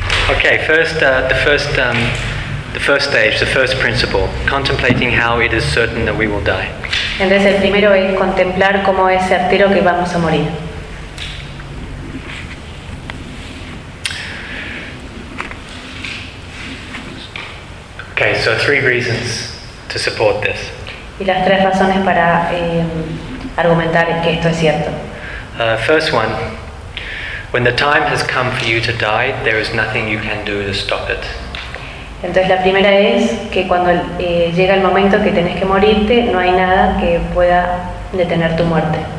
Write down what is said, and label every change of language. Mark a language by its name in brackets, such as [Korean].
[English] Okay, first the first stage, the first principle, contemplating how it is certain that we will die. [Spanish] Entonces el primero es contemplar cómo es certero que vamos a morir. [English] Okay, so three reasons to support this. [Spanish] Y las tres razones para argumentar que esto es cierto. [English] First one, when the time has come for you to die, there is nothing you can do to stop it. [Spanish] Entonces la primera es que cuando llega el momento que tenés que morirte, no hay nada que pueda detener tu muerte.